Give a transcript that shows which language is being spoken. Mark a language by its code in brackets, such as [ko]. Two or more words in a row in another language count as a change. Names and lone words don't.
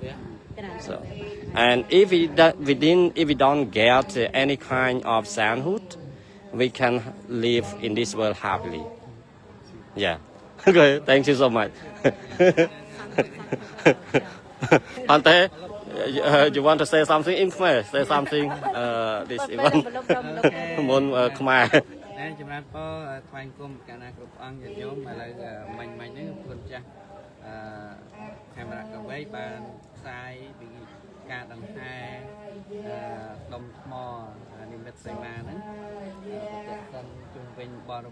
[en] So, and if we don't get any kind of sainthood, we can live in this world happily. Yeah. Okay. Thank you so much. Ante, you want to say something in Khmer? Say something. This event. Mon Khmer. [km] ចម្រើនពរថ្វាយគុំកាលណាគ្រប់អង្គញាតិញោមឥឡូវមិញហ្នឹងគុណចាស់ខេមរៈកវីបានផ្សាយ ពីការដង្ហែដុំថ្មនិមិត្តសីមាហ្នឹងប្រតិសិនជុំវិញបរិ